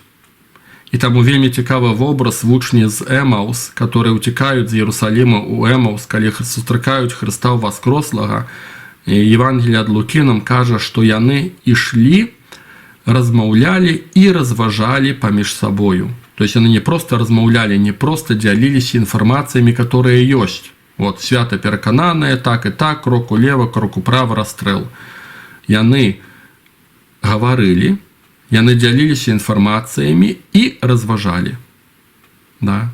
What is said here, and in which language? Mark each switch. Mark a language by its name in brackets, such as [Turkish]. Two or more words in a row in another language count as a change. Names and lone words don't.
[Belarusian] І таму вельмі цікавы вобраз вучні з Эмаус, которые уцікаюць з Иерусалима ў Эмаус, калі сустракаюць Хрыста Воскрослага. Евангелие ад Лукі нам кажа, што яны ішлі, размаўлялі і разважалі паміж сабою. [Russian] То есть они не просто [Belarusian] размаўлялі, не просто дзяліліся інфармацыямі, которые ёсць. Свята перакананыя, так і так, крок улева, крок управа, расстрэл. Яны гаварылі, яны дзяліліся інфармацыямі і разважалі. Да?